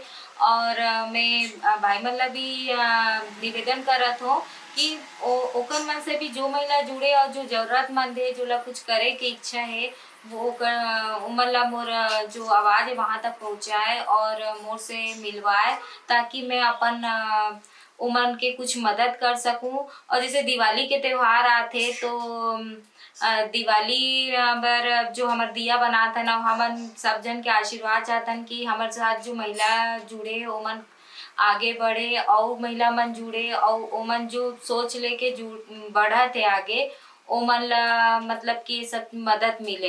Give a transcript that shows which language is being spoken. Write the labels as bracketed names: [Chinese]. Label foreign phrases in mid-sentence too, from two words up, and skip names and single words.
[Chhattisgarhi] और मैं भाई मन ला भी निवेदन करत हूँ कि ओकर मन से भी जो महिला जुड़े और जो जरूरतमंद है, जो ला कुछ करे के इच्छा है, वो उमन ला मोर जो आवाज़ है वहाँ तक पहुँचाए और मोर से मिलवाए, ताकि मैं अपन उमन के कुछ मदद कर सकूं। और जैसे दिवाली के त्योहार आते तो दिवाली बर जो हमार दिया बनाथन और हमन सब जन के आशीर्वाद चाहतन कि हमारे साथ जो महिला जुड़े ओमन आगे बढ़े, और महिला मन जुड़े और ओमन जो सोच लेके बढ़त है आगे, ओमन ला मतलब कि सब मदद मिले।